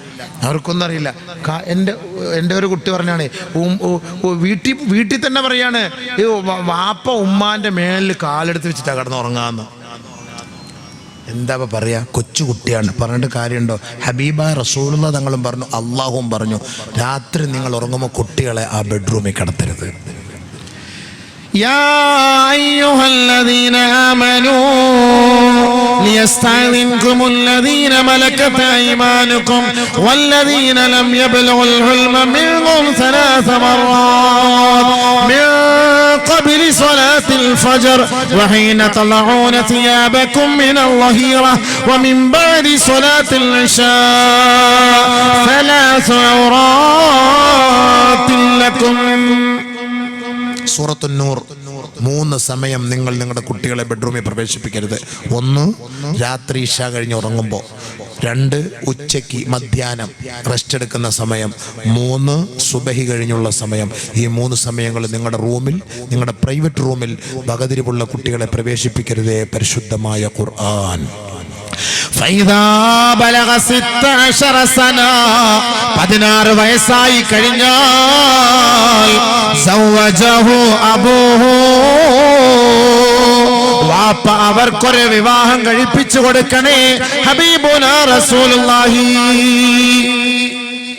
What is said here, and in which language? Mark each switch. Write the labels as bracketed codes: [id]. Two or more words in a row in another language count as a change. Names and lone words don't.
[ml] എൻ്റെ ഒരു കുട്ടി പറഞ്ഞാണ്, വീട്ടിൽ തന്നെ പറയാണ്, ഈ വാപ്പ ഉമ്മാന്റെ മേലിൽ കാലെടുത്ത് വെച്ചിട്ടാണ് കിടന്നുറങ്ങാന്ന്. എന്താ പറയാ? കൊച്ചുകുട്ടിയാണ്, പറഞ്ഞിട്ട് കാര്യമുണ്ടോ? ഹബീബായ റസൂലുള്ളാഹി തങ്ങളും പറഞ്ഞു, അള്ളാഹുവും പറഞ്ഞു, രാത്രി നിങ്ങൾ ഉറങ്ങുമ്പോൾ കുട്ടികളെ ആ ബെഡ്റൂമിൽ കിടത്തരുത്. [ar] يا أيها الذين آمنوا ليستأذنكم الذين ملكت أيمانكم والذين لم يبلغوا الحلم منكم 3 مرات من قبل صلاة الفجر وحين تضعون ثيابكم من الظهيرة ومن بعد صلاة العشاء 3 عورات لكم. [ml] സൂറത്തുൻ നൂർ 3 സമയം നിങ്ങൾ നിങ്ങളുടെ കുട്ടികളെ ബെഡ്റൂമിൽ പ്രവേശിപ്പിക്കരുത്. 1, രാത്രി ഇശ കഴിഞ്ഞ് ഉറങ്ങുമ്പോൾ. 2, ഉച്ചയ്ക്ക് മധ്യാഹ്നം റെസ്റ്റ് എടുക്കുന്ന സമയം. 3, സുബഹി കഴിഞ്ഞുള്ള സമയം. ഈ 3 സമയങ്ങൾ നിങ്ങളുടെ റൂമിൽ, നിങ്ങളുടെ പ്രൈവറ്റ് റൂമിൽ വകതിരിവുള്ള കുട്ടികളെ പ്രവേശിപ്പിക്കരുതേ. പരിശുദ്ധമായ ഖുർആൻ. [ar] فإذا بلغ 16 سنة [ml] 16 വയസ്സായി കഴിഞ്ഞാൽ [ar] زوجه أبوه, [ml] വാപ്പ അവർക്കൊരു വിവാഹം കഴിപ്പിച്ചു കൊടുക്കണേ. [ar] حبيبنا رسول الله